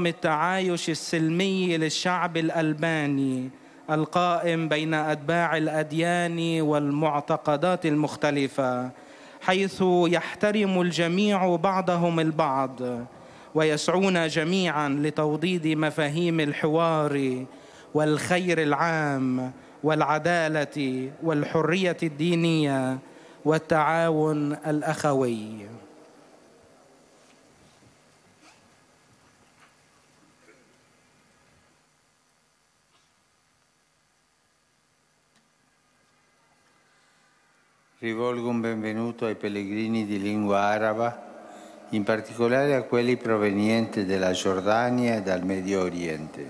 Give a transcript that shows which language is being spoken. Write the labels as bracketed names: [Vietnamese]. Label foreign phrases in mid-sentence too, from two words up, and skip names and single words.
[Arabic] التعايش السلمي للشعب الألباني القائم بين أتباع الأديان والمعتقدات المختلفة، حيث يحترم الجميع بعضهم البعض ويسعون جميعا لتوضيد مفاهيم الحوار والخير العام والعدالة والحرية الدينية والتعاون الأخوي. [Italian] Rivolgo un benvenuto ai pellegrini di lingua araba, in particolare a quelli provenienti dalla Giordania e dal Medio Oriente.